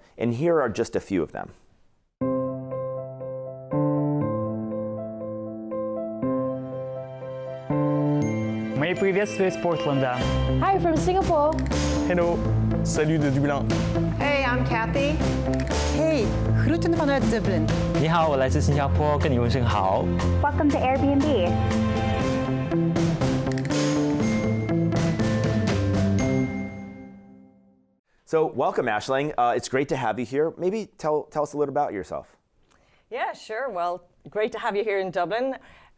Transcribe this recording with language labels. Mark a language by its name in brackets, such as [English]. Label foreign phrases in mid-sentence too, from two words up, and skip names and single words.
[English] And here are just a few of them. [Russian] Мои приветствия из Портленда. [English] Hi, from Singapore. [French] Hello, salut de Dublin. [English] Hey, I'm Kathy. [Dutch] Hey, groeten vanuit Dublin. [Chinese] 你好，我来自新加坡，跟你问声好。 [English] Welcome to Airbnb. So welcome, Aisling. It's great to have you here. Maybe tell us a little about yourself. Yeah, sure. Well, great to have you here in Dublin.